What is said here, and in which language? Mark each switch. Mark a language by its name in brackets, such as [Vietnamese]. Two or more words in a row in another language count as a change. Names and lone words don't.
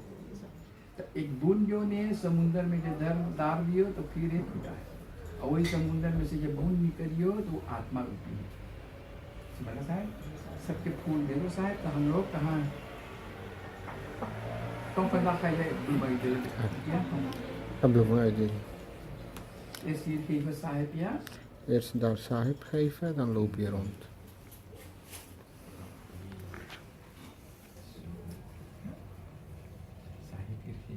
[Caribbean Hindustani] तो एक बूंद जो ने समुद्र में जब डाल दियो तो फिर एक फूटा है, और वही समुद्र में से जब बूंद निकलियो तो वो आत्मा रूपी है। समझा साहेब। सबके फूल दे दो साहेब। तो हम लोग कहाँ कौन पता खाए [Dutch] Heb je een idee? Eerst hier geven sahib, ja? Eerst daar sahib geven, dan loop je rond. Sahib hier geven.